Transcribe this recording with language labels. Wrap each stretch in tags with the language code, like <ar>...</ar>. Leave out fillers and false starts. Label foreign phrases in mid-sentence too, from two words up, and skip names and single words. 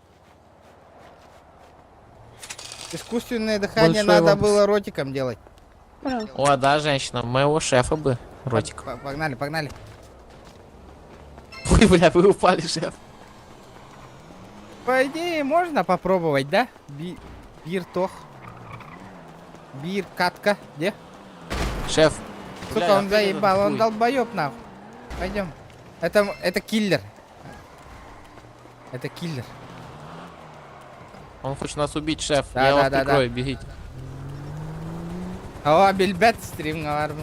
<ru>Искусственное дыхание Большое надо вам было ротиком делать. Прав. О, да, женщина, моего шефа бы. Ротик. Погнали, погнали. Ой, бля, вы упали, шеф. По идее, можно попробовать, да? Бир-тох. Бир-катка. Где? Шеф. Сука, Бля, он заебал, он хуй. долбоёб нахуй. Пойдем. Это киллер. Это киллер. Он хочет нас убить, шеф. Да, Я да, вас да, прикрою, да. бегите. О, бельбет стрим говорю.</ru>